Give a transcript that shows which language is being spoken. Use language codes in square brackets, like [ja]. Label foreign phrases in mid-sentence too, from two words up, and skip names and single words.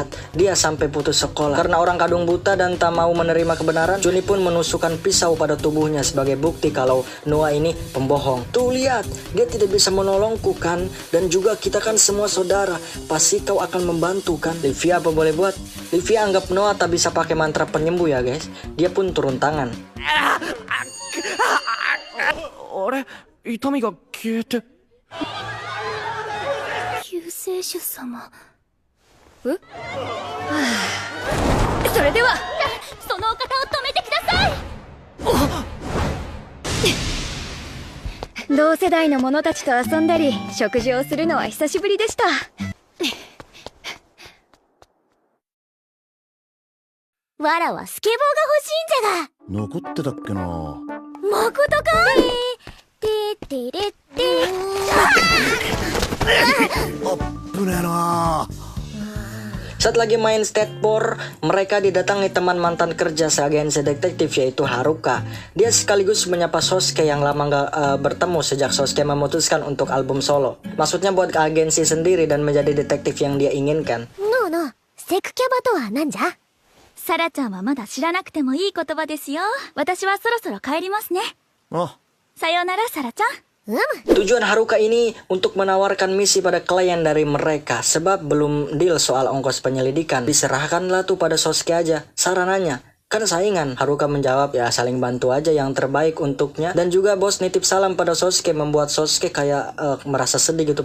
[id] Dia sampai putus sekolah. Karena orang kadung buta dan tak mau menerima kebenaran, Juni pun menusukkan pisau pada tubuhnya sebagai bukti kalau Noah ini pembohong. Tuh lihat, dia tidak bisa menolongku kan? Dan juga kita kan semua saudara. Pasti kau akan membantu kan? Livia apa boleh buat? Livia anggap Noah tak bisa pakai mantra penyembuh ya guys. Dia pun turun tangan. [ja] あれ、痛みが消えて。救世主様。え？はあ、それではそのお方を止めてください。同世代の者たちと遊んだり食事をするのは久しぶりでした。わらはスケボーが欲しいんじゃが。残ってたっけな。まことか。てれって。あっぶねえな。 [id] Saat lagi main skateboard, mereka didatangi teman mantan kerja seagensi detektif yaitu Haruka. Dia sekaligus menyapa Sosuke yang lama gak bertemu sejak Sosuke memutuskan untuk album solo. Maksudnya buat ke agensi sendiri dan menjadi detektif yang dia inginkan. [ja] のうのう、セクキャバとは何じゃ？サラちゃんはまだ知らなくてもいい言葉ですよ。私はそろそろ帰りますね。さようなら、サラちゃん。 [id] Tujuan Haruka ini untuk menawarkan misi pada klien dari mereka. Sebab belum deal soal ongkos penyelidikan. Diserahkanlah tuh pada Sosuke aja. Sarananya, kan saingan. Haruka menjawab ya saling bantu aja yang terbaik untuknya. Dan juga bos nitip salam pada Sosuke membuat Sosuke kayak merasa sedih gitu.